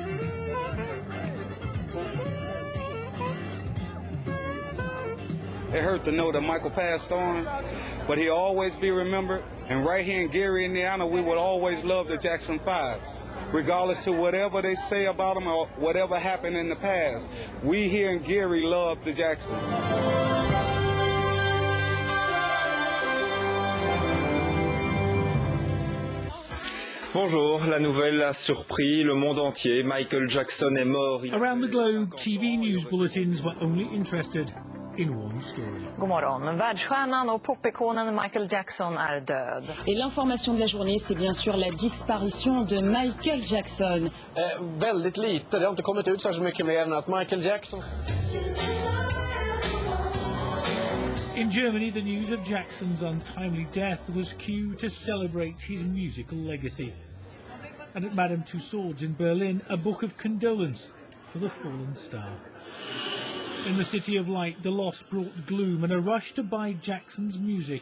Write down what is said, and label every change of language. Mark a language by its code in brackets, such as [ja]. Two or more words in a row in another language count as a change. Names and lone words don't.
[en] It hurt to know that Michael passed on, but he'll always be remembered. And right here in Gary, Indiana, we will always love the Jackson 5s. Regardless of whatever they say about them or whatever happened in the past, we here in Gary love the Jacksons. [fr] Bonjour, la nouvelle a surpris le monde entier. Michael Jackson est mort. [en] Around the globe, TV news bulletins were only interested in one story. [sv] God morgon. Världsstjärnan och popikonen Michael Jackson är död. [fr] Et l'information de la journée, c'est bien sûr la disparition de Michael Jackson. [sv] Väldigt lite. Det har inte kommit ut så mycket mer än att Michael Jackson... [en] In Germany, the news of Jackson's untimely death was cue to celebrate his musical legacy. And at Madame Tussauds in Berlin, a book of condolence for the fallen star. In the City of Light, the loss brought gloom and a rush to buy Jackson's music.